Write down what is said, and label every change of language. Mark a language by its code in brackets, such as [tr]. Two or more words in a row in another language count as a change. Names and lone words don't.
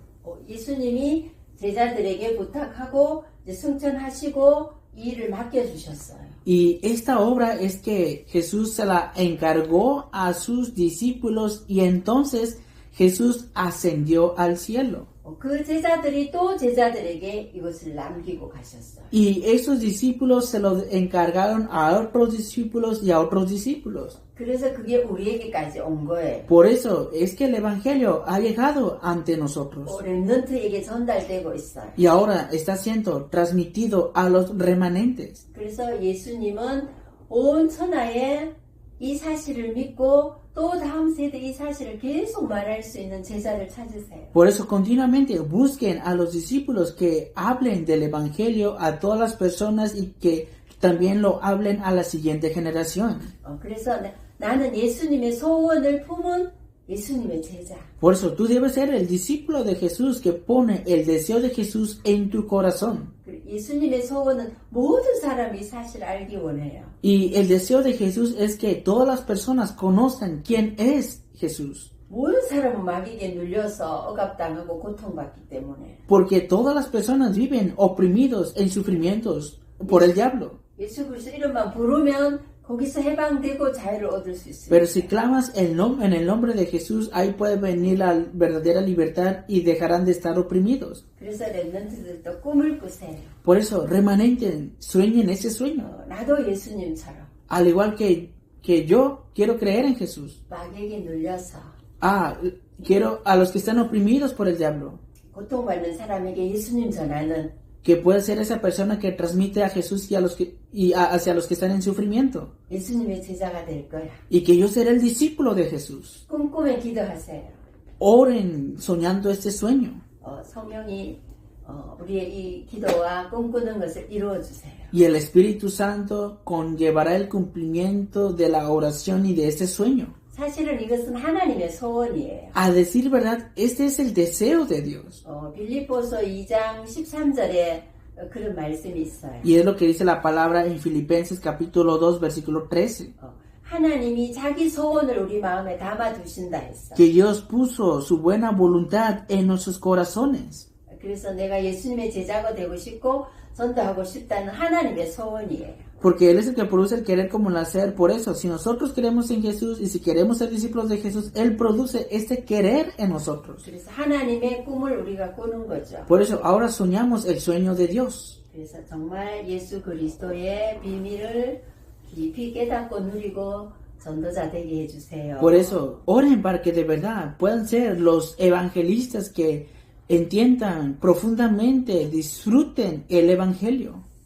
[ko] 예수님이 제자들에게 부탁하고 이제 승천하시고 이 일을 맡겨주셨어요. [es] Y esta obra es que Jesús se la encargó a sus discípulos y entonces Jesús ascendió al cielo. [ko] 그 제자들이 또 제자들에게 이것을 남기고 가셨어요. [es] Y esos discípulos se lo encargaron a otros discípulos y a otros discípulos. [ko] 그래서 그게 우리에게까지 온 거예요. [es] Por eso es que el Evangelio ha llegado ante nosotros. [ko] 렘넌트에게 전달되고 있어요. [es] Y ahora está siendo transmitido a los remanentes. [ko] 그래서 예수님은 온 천하에 이 사실을 믿고 또 다음 세대 이 사실을 계속 말할 수 있는 제자를 찾으세요. [es] Por eso continuamente busquen a los discípulos que hablen del Evangelio a todas las personas y que también lo hablen a la siguiente generación. [ko] 그래서 나는 예수님의 소원을 품은 예수님의 제자. [es] Por eso tú debes ser el discípulo de Jesús que pone el deseo de Jesús en tu corazón. [ko] 예수님의 소원은 모든 사람이 사실 알기 원해요. [es] Y el deseo de Jesús es que todas las personas conozcan quién es Jesús. [ko] 모든 사람은 마귀에게 눌려서 억압당하고 고통받기 때문에 [es] Porque todas las personas viven oprimidos en sufrimientos por el diablo. [ko] 예수 그리스도 이름만 부르면 거기서 해방되고 자유를 얻을 수 [es] Pero [ko] 있습니다. [es] si clamas en el nombre de Jesús, ahí puede venir la verdadera libertad y dejarán de estar oprimidos. [ko] 그래서 렘넌트들도 꿈을 꾸세요. [es] Por eso, remanentes, sueñen ese sueño. [ko] 나도 예수님처럼 [es] Al igual que yo, quiero creer en Jesús. [ko] 마귀에게 눌려서 [es] Quiero a los que están oprimidos por el diablo. [ko] 고통받는 사람에게 예수님 전하는 [es] Que pueda ser esa persona que transmite a Jesús hacia los que están en sufrimiento. [ko] 예수님의 제자가 될 거야. [es] Y que yo seré el discípulo de Jesús. [ko] 꿈꾸며 기도하세요. [es] Oren soñando este sueño. [ko] 성령이 우리의 이 기도와 꿈꾸는 것을 이루어 주세요. [es] Y el Espíritu Santo conllevará el cumplimiento de la oración y de este sueño. [ko] 사실은 이것은 하나님의 소원이에요. [es] A decir verdad, este es el deseo de Dios. [ko] 빌립보서 2장 13절에 그런 말씀이 있어요. [es] Y es lo que dice la palabra en Filipenses capítulo 2 versículo 13. [ko] 하나님이 자기 소원을 우리 마음에 담아 두신다 했어. [es] Que Dios puso su buena voluntad en nuestros corazones. [ko] 그래서 내가 예수님의 제자가 되고 싶고 전도하고 싶다는 하나님의 소원이에요. [es] Porque Él es el que produce el querer como el hacer. Por eso, si nosotros creemos en Jesús y si queremos ser discípulos de Jesús, Él produce este querer en nosotros. [ko] 그래서 하나님의 꿈을 우리가 꾸는 거죠. [es] Por eso, ahora soñamos el sueño de Dios. [ko] 그래서 정말 예수 그리스도의 비밀을 깊이 깨닫고 누리고 전도자 되게 해주세요. [es] Por eso, oren para que de verdad puedan ser los evangelistas que entiendan profundamente, disfruten el Evangelio.